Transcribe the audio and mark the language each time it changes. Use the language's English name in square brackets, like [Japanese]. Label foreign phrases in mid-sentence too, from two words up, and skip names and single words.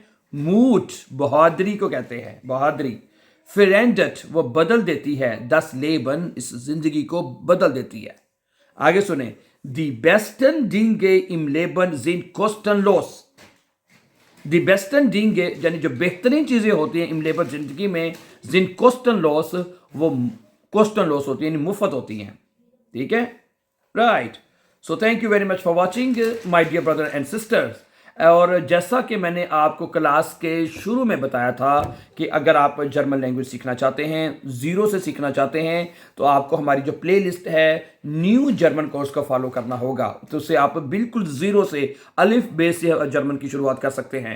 [Hindi] मूठ बहादुरी को कहते हैं, बहादुरी। फिर एंडट वो बदल देती है, [German] das Leben [Hindi] इस जिंदगी को बदल देती है। आगे सुने, [German] Die besten Dinge im Leben sind kostenlos, die besten Dinge [Hindi] यानी जो बेहतरीन चीजें होती हैं [German] im Leben [Hindi] जिंदगी में, [German] sind kostenlos, [Hindi] वो kostenlos होती हैं यानी मुफ्त होती हैं। ठीक है, राइट। [English] So thank you very much for watching my dear brother and sisters. [Hindi] और जैसा कि मैंने आपको क्लास के शुरू में बताया था कि अगर आप [English] German language [Hindi] सीखना चाहते हैं, ज़ीरो से सीखना चाहते हैं, तो आपको हमारी जो प्लेलिस्ट है न्यू जर्मन कोर्स को फॉलो करना होगा। तो उससे आप बिल्कुल ज़ीरो से अलिफ बे से जर्मन की शुरुआत कर सकते हैं।